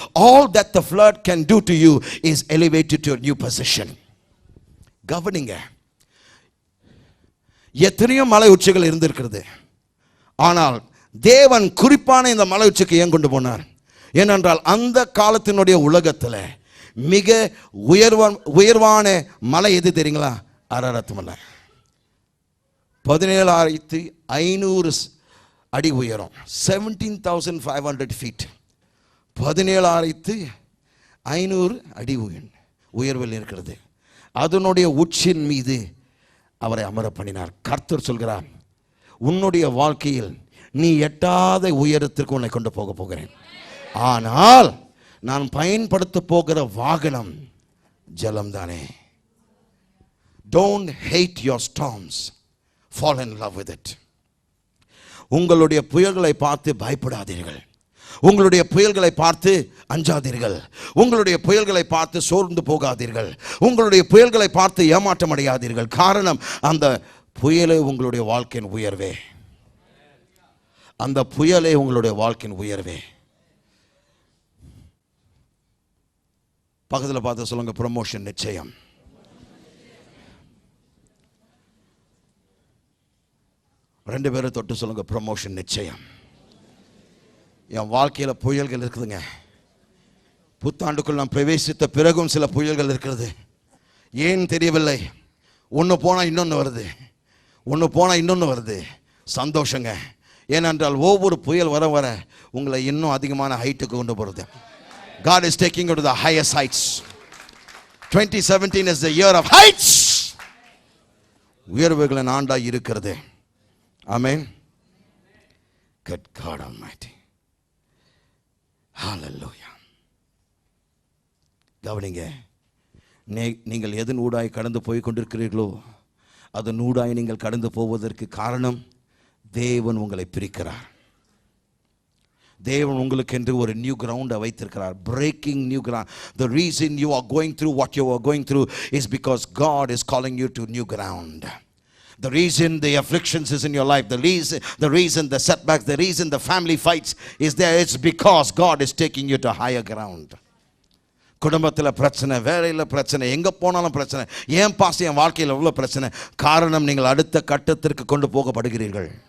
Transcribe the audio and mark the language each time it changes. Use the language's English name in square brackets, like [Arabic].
[English] All that the flood can do to you is elevated to a new position. [Tamil] கவனிங்க, எத்தனையோ மலை உச்சிகள் இருந்திருக்கிறது. ஆனால் தேவன் குறிப்பான இந்த மலை உச்சிக்கு ஏன் கொண்டு போனார்? ஏனென்றால் அந்த காலத்தினுடைய உலகத்தில் மிக உயர்வான மலை எது தெரியுங்களா? அரரத் மலை. 17,500 அடி உயரம், [English] 17,500 feet. [Tamil] 17,500 அடி உயர்வில் இருக்கிறது. அதனுடைய உச்சின் மீது அவரை அமர பண்ணினார். கர்த்தர் சொல்கிறார், உன்னுடைய வாழ்க்கையில் நீ எட்டாத உயரத்திற்கு உன்னை கொண்டு போக போகிறேன். ஆனால் நான் பயன்படுத்த போகிற வாகனம் ஜலம் தானே. [English] Don't hate your storms, fall in love with it. [Tamil] உங்களுடைய புயல்களை பார்த்து பயப்படாதீர்கள். உங்களுடைய புயல்களை பார்த்து அஞ்சாதீர்கள். உங்களுடைய புயல்களை பார்த்து சோர்ந்து போகாதீர்கள். உங்களுடைய புயல்களை பார்த்து ஏமாற்றம் அடையாதீர்கள். காரணம், அந்த புயலே உங்களுடைய வாழ்க்கையின் உயர்வே. அந்த புயலே உங்களுடைய வாழ்க்கையின் உயர்வே. பக்கத்தில் பார்த்து சொல்லுங்க, ப்ரமோஷன் நிச்சயம். ரெண்டு பேரும் தொட்டு சொல்லுங்க, ப்ரமோஷன் நிச்சயம். என் வாழ்க்கையில் புயல்கள் இருக்குதுங்க. புத்தாண்டுக்குள் நான் பிரவேசித்த பிறகும் சில புயல்கள் இருக்கிறது. ஏன் தெரியவில்லை. ஒன்று போனால் இன்னொன்று வருது, ஒன்று போனால் இன்னொன்று வருது. சந்தோஷங்க. ஏனென்றால் ஒவ்வொரு புயல் வர வர உங்களை இன்னும் அதிகமான ஹைட்டுக்கு கொண்டு போகிறது. [English] God is taking you to the highest heights. 2017 is the year of heights. [Tamil] உயர்வுகளின் ஆண்டாய் இருக்கிறது. ஆமென். [English] Good God Almighty. Hallelujah. [Tamil] கவனிங்க, நீங்கள் எதன் ஊடாய் கடந்து போய் கொண்டிருக்கிறீர்களோ அதன் ஊடாய் நீங்கள் கடந்து போவதற்கு காரணம், தேவன் உங்களை பிரிக்கிறார். தேவன் உங்களுக்கு என்று ஒரு நியூ கிரவுண்டை வைத்திருக்கிறார். Braking new ground. [English] The reason you are going through what you are going through is because God is calling you to new ground. The reason the afflictions is in your life, the reason the setbacks, the reason the family fights is there, it's because God is taking you to higher ground. [Tamil] குடும்பத்தில் பிரச்சனை, வேலையில் பிரச்சனை, எங்கே போனாலும் பிரச்சனை. ஏன் pass என் வாழ்க்கையில் எவ்வளோ பிரச்சனை? காரணம், நீங்கள் அடுத்த கட்டத்திற்கு கொண்டு போகப்படுகிறீர்கள்.